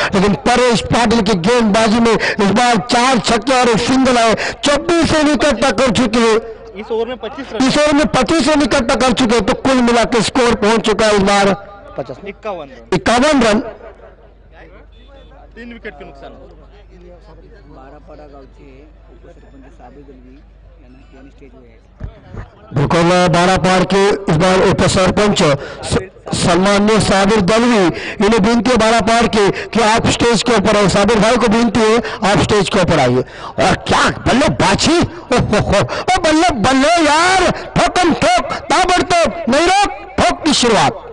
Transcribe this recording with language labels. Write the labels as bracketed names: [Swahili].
[Hindi] लेकिन परेश पाटिल की गेंदबाजी में इस बार 4 छक्के और 1 सिंगल आए, 24 रन इकट्ठा कर चुके हैं। इस ओवर में 25 रन, इस ओवर में 25 रन इकट्ठा कर चुके, तो कुल मिला के स्कोर पहुंच चुका है इस बार 51 रन। 3 विकेट के नुकसान। [Marathi] बारापाडा गावचे उपसरपंच साबिर दलवी यांना स्टेजवर आहे। [Hindi] बिल्कुल बारापाड़ के इस बार उप सरपंच सम्मान्य साबिर दलवी, इन्हें विनती है बारापाड़ के कि आप स्टेज के ऊपर आए। साबिर भाई को विनती है आप स्टेज के ऊपर आइए। और क्या बल्लेबाजी, ओ बल्ले बल्ले यार, ठोकम ठोक ताबड़तोड़, नहीं रोक ठोक की शुरुआत।